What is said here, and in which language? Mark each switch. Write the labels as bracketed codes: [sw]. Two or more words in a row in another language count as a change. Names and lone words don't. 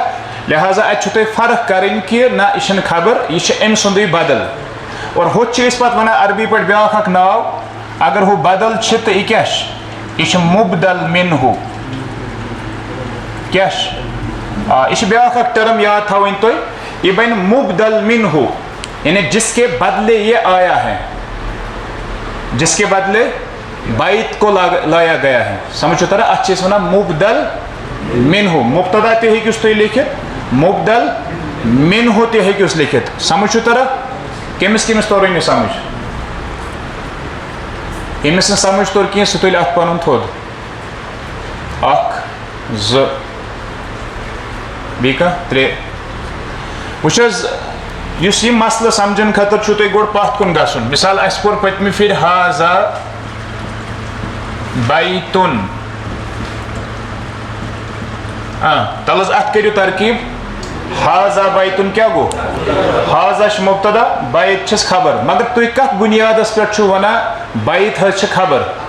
[ks] لہٰذا اتہِ چھُو تۄہہِ فرق کرٕنۍ کہِ نہ یہِ چھنہٕ خبر، یہِ چھِ أمۍ سُنٛدُے بدل. اور ہُتھ چھِ أسۍ پتہٕ ونان عربی پٲٹھۍ بیٛاکھ اکھ ناو. اگر ہُہ بدل چھِ تہٕ یہِ کیٛاہ چھِ؟ یہِ چھِ مبدل منہُ. کیٛاہ چھِ؟ یہِ چھِ بیٛاکھ اکھ ٹٔرٕم یاد تھاوٕنۍ تُہۍ. یہِ بنہِ مبدل منہُ، [ur] یعنی جس کے بدلے یہ آیا ہے، جس کے بدلے بیت کو لایا گیا ہے. [ks] سمجھ چھُ تران؟ اتھ چھِ أسۍ ونان مبدل منہُ. مبتدا تہِ ہیٚکِوس تُہۍ لیکھِتھ، مبدل منہُ تہِ ہیٚکِوس لیکھِتھ. سمجھ چھُ تران؟ کٔمِس کٔمِس توٚرُے نہٕ سمجھ؟ ییٚمِس نہٕ سمجھ توٚر کینٛہہ سُہ تُلہِ اتھ پنُن تھوٚد. اکھ ز بیکا ترے وچ حظ یُس یہ مسئلہ سمجھن خاطر چھو تُہۍ گۄڈٕ پتھ کُن گژھُن مثال اَسہِ پوٚر پٔتمہِ پھِرِ [ar] ہازا بیتُن [ks] تل حظ اتھ کٔرِو ترکیب [ar] ہازا بیتُن [ks] کیٛاہ گوٚو ہازا چھُ مُبتدا بیت چھس خبر مگر تُہۍ کتھ بُنیادس پٮ۪ٹھ چھُو ونان بیت حظ چھِ خبر